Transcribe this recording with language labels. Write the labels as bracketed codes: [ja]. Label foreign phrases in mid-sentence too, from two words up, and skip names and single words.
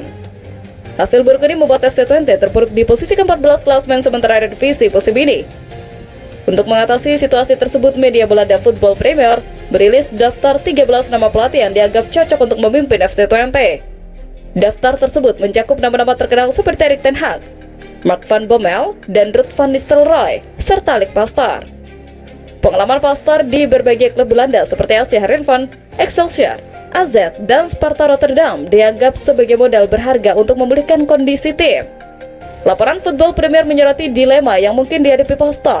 [id] Hasil buruk ini membuat FC20 terpuruk di posisi ke-14 klasemen sementara divisi musim ini. Untuk mengatasi situasi tersebut, media Belanda Football Premier merilis daftar 13 nama pelatih yang dianggap cocok untuk memimpin FC20. Daftar tersebut mencakup nama-nama terkenal seperti Erik ten Hag, Mark van Bommel, dan Ruud van Nistelrooy, serta Alex Pastoor. Pengalaman Pastoor di berbagai klub Belanda seperti AC Heerenveen, Excelsior, AZ, dan Sparta Rotterdam dianggap sebagai modal berharga untuk memulihkan kondisi tim. Laporan Football Premier menyoroti dilema yang mungkin dihadapi Pastoor.